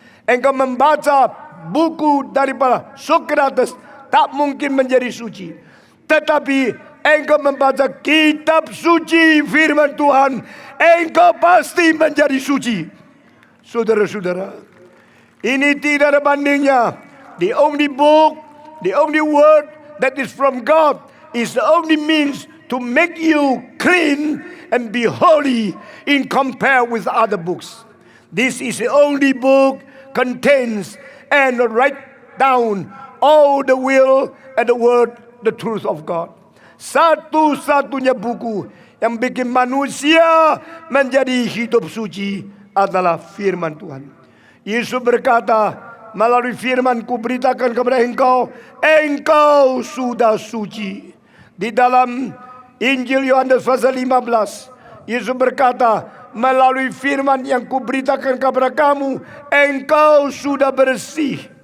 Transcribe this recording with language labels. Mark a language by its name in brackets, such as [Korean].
[Indonesian] Engkau membaca buku daripada Sokrates, tak mungkin menjadi suci. Tetapi engkau membaca kitab suci firman Tuhan, engkau pasti menjadi suci. Saudara-saudara, ini tidak ada bandingnya. [English] The only book, the only word that is from God is the only means to make you clean and be holy in compare with other books. This is the only book contains and write down all the will and the word, the truth of God. [Indonesian] Satu-satunya buku yang bikin manusia menjadi hidup suci adalah firman Tuhan. Yesus berkata, melalui firman ku beritakan kepada engkau, engkau sudah suci. Di dalam Injil Yohanes pasal 15, Yesus berkata, melalui firman yang kuberitakan kepada kamu, engkau sudah bersih.